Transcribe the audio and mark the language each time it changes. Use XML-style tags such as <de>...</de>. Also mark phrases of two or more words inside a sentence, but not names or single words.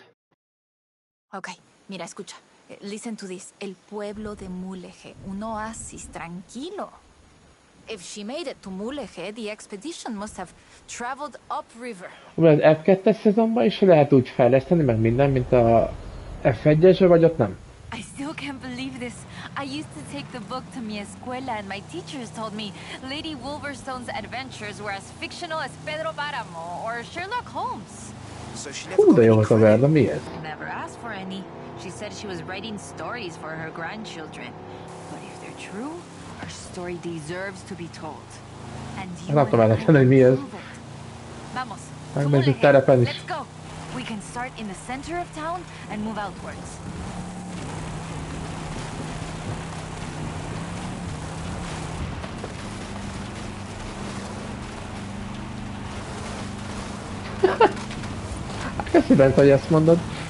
<es>Okay, mira, escucha.</es> <en>Listen to this.</en> <es>El pueblo de Mulegé, un oasis tranquilo.</es> <en>If she made it to Mulegé, the expedition must have traveled upriver.</en> <hu>Az F2-es szezonban is lehet úgy fejleszteni, meg minden, mint a F1-esbe, vagy ott nem?</hu> <en>I still can't believe this. I used to take the book to</en> <es>mi escuela</es> <en>and my teachers told me Lady Wolverstone's adventures were as fictional as Pedro Páramo or Sherlock Holmes. So she never</en> <hu>Hú, de</hu> <en>got</en> <hu>jó</hu> <en>any</en> <hu>volt a</hu> <en>credit.</en> <hu>Verda, mi ez?</hu> <en>Never asked for any. She said she was writing stories for her grandchildren. But if they're true, her story deserves to be told. And you</en> <hu>Nem tudom</hu> <en>and I</en> <hu>eltenni, hogy mi ez.</hu> <en>prove it.</en> <es>Vamos.</es> <hu>Megnézzük terepen is.</hu> <en>Let's go. We can start in the center of town and move outwards.</en> <hu>Köszi bent, hogy ezt mondod.</hu>